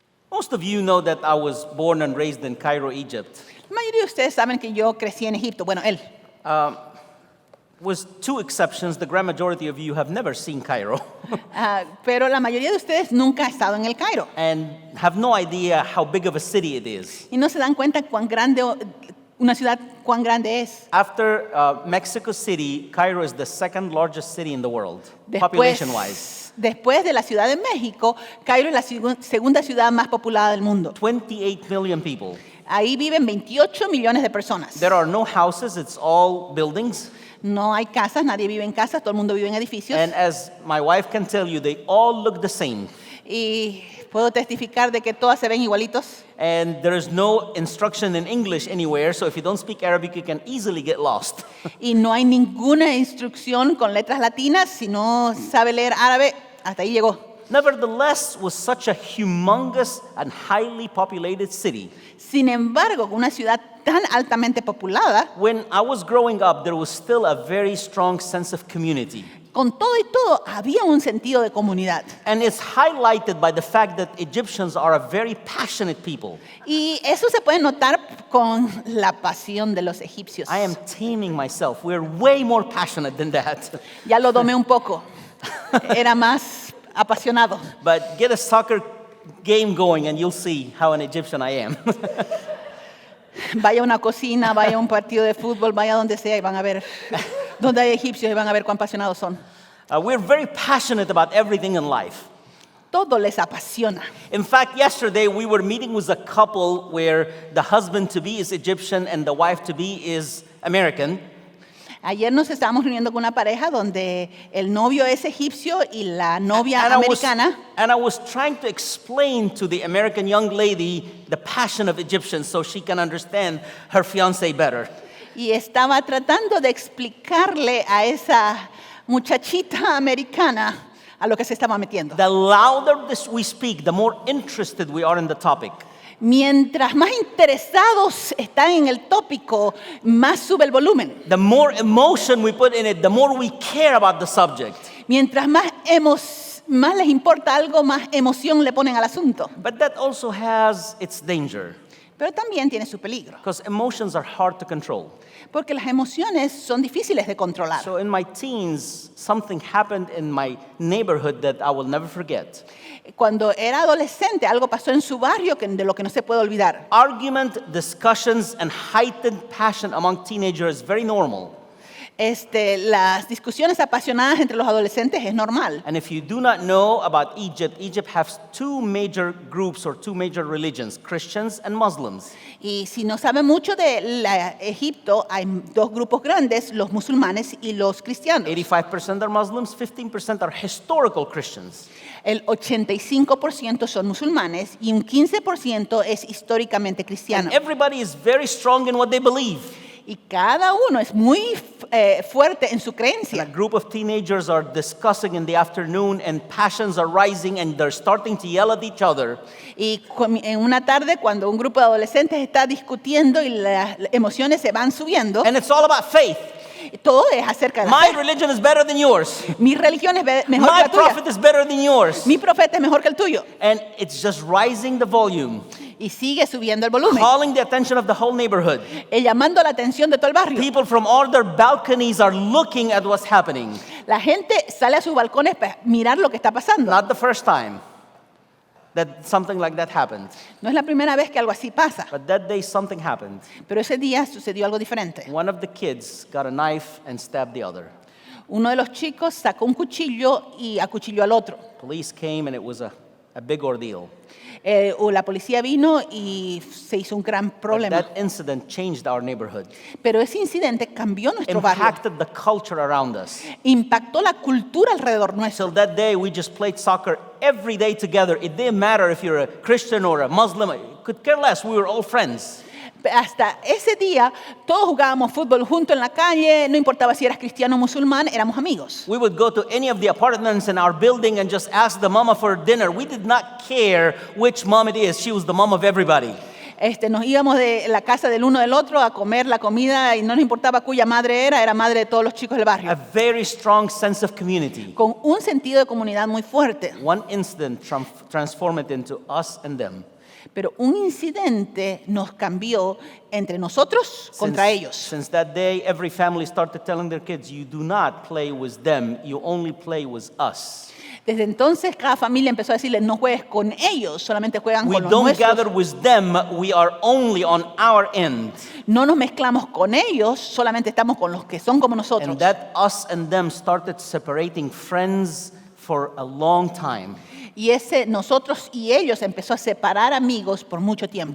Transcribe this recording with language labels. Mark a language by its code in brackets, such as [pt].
[en] Most of you know that I was born and raised in Cairo, Egypt. [es] La mayoría de ustedes saben que yo crecí en Egipto. Bueno, él. [en] With two exceptions, the grand majority of you have never seen Cairo [es] Pero la mayoría de ustedes nunca ha estado en el Cairo. [en] and have no idea how big of a city it is. [es] Y no se dan cuenta una ciudad cuán grande es. [en] After Mexico City, Cairo is the second largest city in the world, population-wise. [es] Después de la Ciudad de México, Cairo es la segunda ciudad más poblada del mundo. [en] 28 million people. [es] Ahí viven 28 millones de personas. [en] There are no houses, it's all buildings. [es] No hay casas, nadie vive en casas, todo el mundo vive en edificios. [en] And as my wife can tell you, they all look the same. [es] Y puedo testificar de que todas se ven igualitos. [en] And there is no instruction in English anywhere, so if you don't speak Arabic, you can easily get lost. [es] Y no hay ninguna instrucción con letras latinas. Si no sabe leer árabe, hasta ahí llegó. [en] Nevertheless, was such a humongous and highly populated city. [es] Sin embargo, una ciudad tan altamente poblada, [en] When I was growing up, there was still a very strong sense of community. [es] con todo y todo, había un sentido de comunidad. [en] And it's highlighted by the fact that Egyptians are a very passionate people. [es] Y eso se puede notar con la pasión de los egipcios. [en] I am taming myself. We're way more passionate than that. [es] Ya lo domé un poco. Era más apasionado. [en] But get a soccer game going and you'll see how an Egyptian I am. [es] Vaya a una cocina, vaya a un partido de fútbol, vaya donde sea y van a ver, donde hay egipcios y van a ver cuán apasionados son. [en] We're very passionate about everything in life. [es] Todo les apasiona. [en] In fact, yesterday we were meeting with a couple where the husband-to-be is Egyptian and the wife-to-be is American. [es] Ayer nos estábamos reuniendo con una pareja donde el novio es egipcio y la novia americana. [en] And I was trying to explain to the American young lady the passion of Egyptians so she can understand her fiancé better. [es] Y estaba tratando de explicarle a esa muchachita americana a lo que se estaba metiendo. [en] The louder we speak, the more interested we are in the topic. [es] Mientras más interesados están en el tópico, más sube el volumen. [en] The more emotion we put in it, the more we care about the subject. [es] Mientras más les importa algo, más emoción le ponen al asunto. [en] But that also has its danger, [es] Pero también tiene su peligro, [en] because emotions are hard to control. [es] porque las emociones son difíciles de controlar. [en] So in my teens, something happened in my neighborhood that I will never forget. [es] Cuando era adolescente, algo pasó en su barrio de lo que no se puede olvidar. [en] Argument, discussions, and heightened passion among teenagers is very normal. [es] Las discusiones apasionadas entre los adolescentes es normal. [en] And if you do not know about Egypt, Egypt has two major groups or two major religions, Christians and Muslims. [es] Y si no sabe mucho de Egipto, hay dos grupos grandes, los musulmanes y los cristianos. [en] 85% are Muslims, 15% are historical Christians. [es] El 85% son musulmanes y un 15% es históricamente cristiano. [en] And everybody is very strong in what they believe. [es] Y cada uno es muy fuerte en su [en] And a [es] creencia. [en] group of teenagers are discussing in the afternoon and passions are rising and they're starting to yell at each other. [es] Y en una tarde, cuando un grupo de adolescentes está discutiendo y las emociones se van subiendo, [en] And it's all about faith. [es] todo es acerca de la [en] My [es] fe. [en] religion is better than yours. [es] Mi religión es mejor que [en] My [es] la tuya. [en] prophet is better than yours. [es] Mi profeta es mejor que el tuyo. [en] And it's just rising the volume, [es] Y sigue subiendo el volumen, [en] calling the attention of the whole neighborhood. [es] llamando la atención de todo el barrio. [en] People from all their balconies are looking at what's happening. [es] La gente sale a sus balcones para mirar lo que está pasando. [en] Not the first time that something like that happened. [es] No es la primera vez que algo así pasa, [en] But that day something happened. [es] pero ese día sucedió algo diferente. [en] One of the kids got a knife and stabbed the other. [es] Uno de los chicos sacó un cuchillo y acuchilló al otro. [en] Police came and it was a big ordeal. [es] La policía vino y se hizo un gran [en] But [es] problema. [en] that incident changed our neighborhood, [es] Pero ese incidente cambió nuestro barrio, [en] impacted the culture around us. [es] impactó la cultura alrededor nuestro. [en] Till that day, we just played soccer every day together. It didn't matter if you're a Christian or a Muslim. Could care less. We were all friends. [es] Hasta ese día todos jugábamos fútbol juntos en la calle, no importaba si eras cristiano o musulmán, éramos amigos. [en] We would go to any of the apartments in our building and just ask the mama for dinner. We did not care which mom it is. She was the mom of everybody. [es] Nos íbamos de la casa del uno del otro a comer la comida y no nos importaba cuya madre era madre de todos los chicos del [en] A [es] barrio. [en] very strong sense of community. [es] Con un sentido de comunidad muy fuerte. [en] One incident transformed it into us and them. [es] Pero un incidente nos cambió entre nosotros contra ellos. [en] Since that day, every family started telling their kids, you do not play with them, you only play with us. [es] Desde entonces cada familia empezó a decirle, no juegues con ellos, solamente juegan [en] We [es] con los [en] don't [es] nuestros. [en] gather with them, we are only on our end. [es] No nos mezclamos con ellos, solamente estamos con los que son como nosotros. [en] And that us and them started separating friends for a long time. [es] Y ese nosotros y ellos empezó a separar amigos por mucho tiempo.